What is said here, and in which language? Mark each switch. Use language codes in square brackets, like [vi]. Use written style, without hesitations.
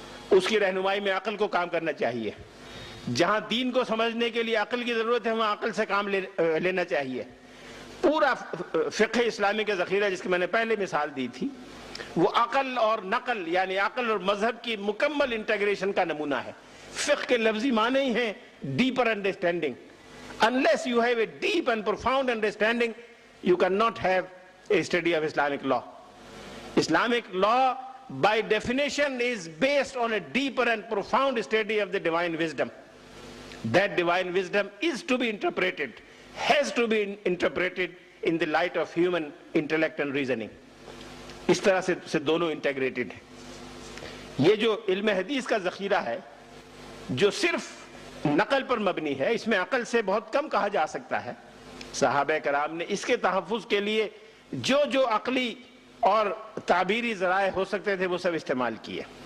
[ur] اس کی رہنمائی میں عقل کو کام کرنا چاہیے۔ جہاں دین کو سمجھنے کے لیے عقل کی ضرورت ہے، وہاں عقل سے کام لینا چاہیے۔ پورا فقہ اسلامی کا ذخیرہ جس کی میں نے پہلے مثال دی تھی، وہ عقل اور نقل یعنی عقل اور مذہب کی مکمل انٹیگریشن کا نمونہ ہے۔ فقہ کے لفظی معنی ہی ہیں [en] Deeper understanding. Unless you have a deep and profound understanding, you cannot have a study of Islamic law. Islamic law, by definition, is based on a deeper and profound study of the divine wisdom. That divine wisdom is to be interpreted, has to be interpreted in the light of human intellect and reasoning. [ur] اس طرح سے دونوں integrated ہیں. یہ جو علم حدیث کا ذخیرہ ہے جو صرف نقل پر مبنی ہے، اس میں عقل سے بہت کم کہا جا سکتا ہے. صحابہ کرام نے اس کے تحفظ کے لیے جو جو عقلی اور تعبیری ذرائع ہو سکتے تھے وہ سب استعمال کیے.